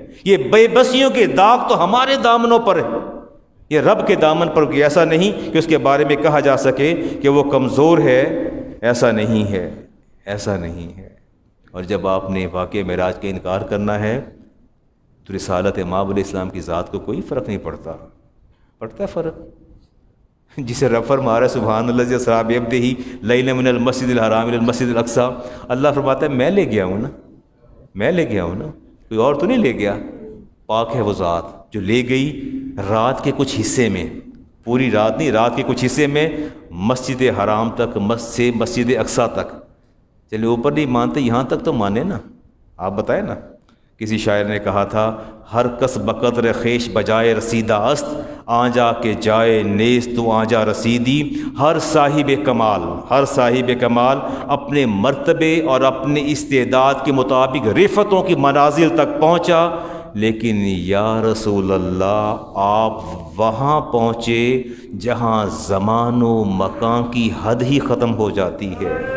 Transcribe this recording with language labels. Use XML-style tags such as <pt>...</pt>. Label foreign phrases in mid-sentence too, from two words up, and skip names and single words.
<ur>یہ بے بسیوں کے داغ تو ہمارے دامنوں پر ہے، یہ رب کے دامن پر ایسا نہیں کہ اس کے بارے میں کہا جا سکے کہ وہ کمزور ہے، ایسا نہیں ہے، ایسا نہیں ہے۔ اور جب آپ نے واقعہ معراج کا انکار کرنا ہے تو رسالت مآب علیہ السلام کی ذات کو کوئی فرق نہیں پڑتا، پڑتا ہے فرق؟ جسے رب فرما رہا ہے</ur> <ar>سبحان الذی اسریٰ بعبدہ لیلا من المسجد الحرام الی المسجد الاقصی،</ar> <ur>اللہ فرماتا ہے میں لے گیا ہوں نا، میں لے گیا ہوں نا، کوئی اور تو نہیں لے گیا۔ پاک ہے وہ ذات جو لے گئی رات کے کچھ حصے میں، پوری رات نہیں، رات کے کچھ حصے میں مسجد حرام تک، سے مسجد اقصیٰ تک. چلے اوپر نہیں مانتے، یہاں تک تو مانے نا. آپ بتائیں نا، کسی شاعر نے کہا تھا</ur> <fa>ہر کس بقدر خیش بجائے رسیدہ است، آنجا کے جائے نیز تو آنجا رسیدی.</fa> <ur>ہر صاحب کمال اپنے مرتبے اور اپنے استعداد کے مطابق رفتوں کی منازل تک پہنچا، لیکن</ur> <ar>یا رسول اللہ</ar> <ur>آپ وہاں پہنچے جہاں زمان و مکان کی حد ہی ختم ہو جاتی ہے.</ur>